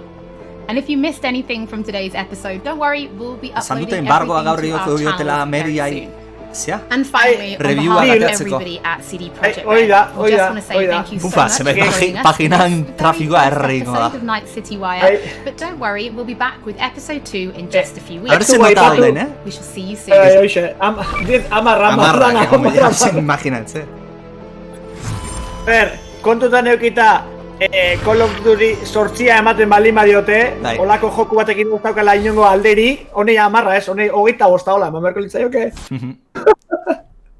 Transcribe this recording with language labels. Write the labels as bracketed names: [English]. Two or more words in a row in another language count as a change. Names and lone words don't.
[English] And if you missed anything from today's episode, don't worry, we'll be uploading everything to our channel very soon. And finally, on behalf of everybody at CD Projekt Red, I just want to say thank you so much for joining us for this episode of Night City Wire. But don't worry, we'll be back with episode 2 in just a few weeks. We shall see you soon. [Basque] Kontutan eukita Call of Duty sortzia ematen baldin badiote, olako joku batekin ez daukala inongo alderi, honei 10 ez, honei 25 hola, eman beharko litzaioke.